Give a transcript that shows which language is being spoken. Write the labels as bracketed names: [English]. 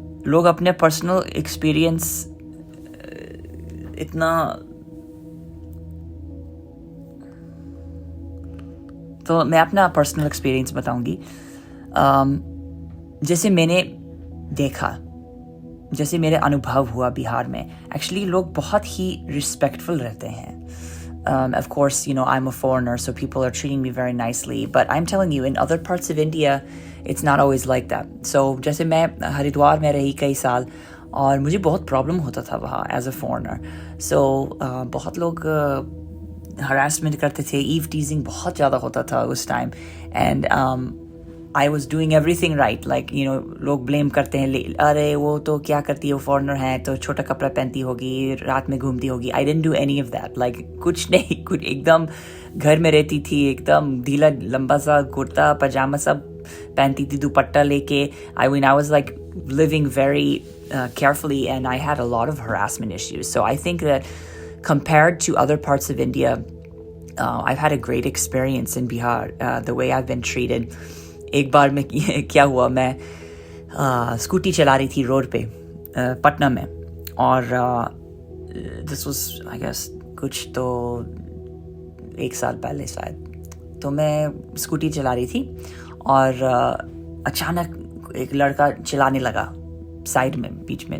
[Hindi] लोग अपने personal experience इतना, तो मैं अपना पर्सनल एक्सपीरियंस बताऊंगी। जैसे मैंने देखा, जैसे मेरे अनुभव हुआ बिहार में, एक्चुअली लोग बहुत ही रिस्पेक्टफुल रहते हैं। [English] Of course, you know, I'm a foreigner, so people are treating me very nicely. But I'm telling you, in other parts of India, it's not always like that. [Hindi] So, जैसे मैं हरिद्वार में रही कई साल और मुझे बहुत प्रॉब्लम होता था वहाँ [English] as a foreigner. [Hindi] So, बहुत लोग harassment करते थे, eve teasing बहुत ज़्यादा होता था उस time, [English] and I was doing everything right, like you know [Hindi] लोग blame करते हैं, अरे वो तो क्या करती है, वो foreigner है तो छोटा कपड़ा पहनती होगी, रात में घूमती होगी. [English] I didn't do any of that, like [Hindi] कुछ नहीं, कुछ एकदम घर में रहती थी, एकदम ढीला लंबा सा कुर्ता पजामा सब पहनती थी, दुपट्टा लेके. [English] I mean, I was like living very carefully, and I had a lot of harassment issues. So I think that compared to other parts of India, I've had a great experience in Bihar, the way I've been treated. [Hindi] एक बार में क्या हुआ, मैं scooty चला रही थी road पे पटना में, और [English] this was I guess [Hindi] कुछ तो 1 साल पहले शायद. तो मैं स्कूटी चला रही थी और अचानक एक लड़का चिल्लाने लगा साइड में, बीच में.